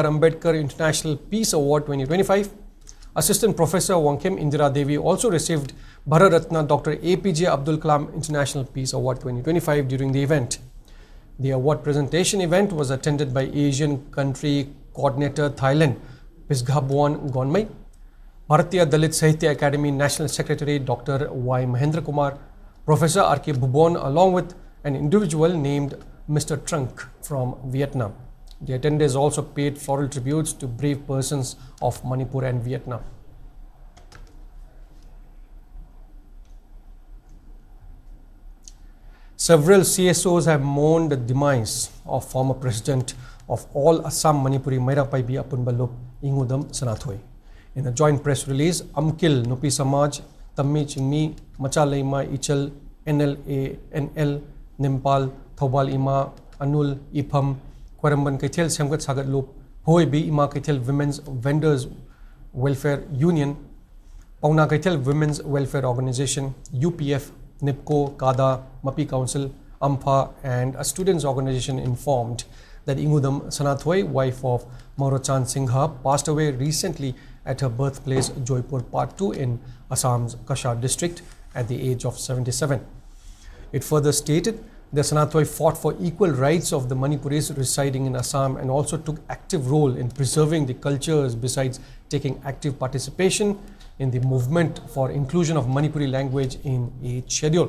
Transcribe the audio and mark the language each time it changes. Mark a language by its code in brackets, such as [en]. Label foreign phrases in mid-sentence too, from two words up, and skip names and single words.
[en] Ambedkar International Peace Award 2025. Assistant Professor Wangkem Indira Devi also received Bharat Ratna Dr. APJ Abdul Kalam International Peace Award 2025 during the event. The award presentation event was attended by Asian Country Coordinator Thailand, Pisghabuan Gonmai, Bharatiya Dalit Sahitya Academy National Secretary Dr. Y. Mahendra Kumar, Professor R.K. Bhubon, along with an individual named Mr. Trunk from Vietnam. The attendees also paid floral tributes to brave persons of Manipur and Vietnam. Several CSOs have mourned the demise of former president of all Assam Manipuri Mairapaibi Apunbalup Ingudam Sanathoi. In a joint press release, Amkil Nupi Samaj, Tammi Chingmi, Machalaima Ichal, NLA, NL, Nimpal, Thobal Ima, Anul, Ipham, Kwaramban Kaithel Semgat Sagat Loop, Hoi B Ima Kaithel Women's Vendors Welfare Union, Pauna Kaithel Women's Welfare Organization, UPF, NIPCO, KADA, MAPI Council, AMPHA, and a students' organization informed that Ingudam Sanathoi, wife of Maurochan Singha, passed away recently at her birthplace Joypur Part 2 in Assam's Kashar district at the age of 77. It further stated that Sanathoi fought for equal rights of the Manipuris residing in Assam and also took active role in preserving the cultures besides taking active participation in the movement for inclusion of Manipuri language in age schedule.